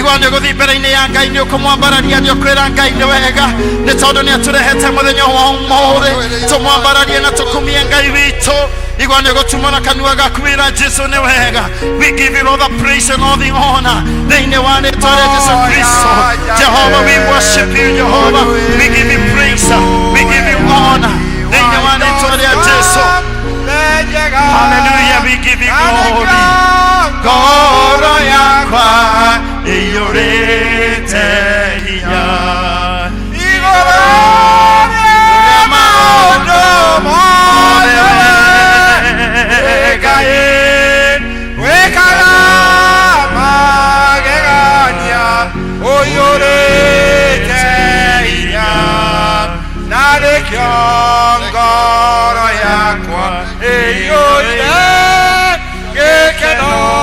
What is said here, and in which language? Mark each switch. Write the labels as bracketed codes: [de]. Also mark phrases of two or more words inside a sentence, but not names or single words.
[ki] guthi mbere-ini ya Ngai ni ukumwambararia ni ukwira Ngai ni wega ni tondu ni aturehete muthenya wa umuthi tumwambararie na tukumie Ngai witu igwa ni gutumana kanua gaku wira Jesu ni wega. [en] We give you all the praise and all the honor [ki] thiini wa ritwa ria Jesu Kristo. [en] Jehovah, we worship you. Jehovah, we give you praise, we give you honor [ki] thiini wa ritwa ria Jesu. [en] Hallelujah, we give you glory. [ki] Ngoro yakwa iyurite hinya igoro ria maundu mothe Ngai wekaga magegania uyurite hinya na nikio ngoro yakwa iyurite gikeno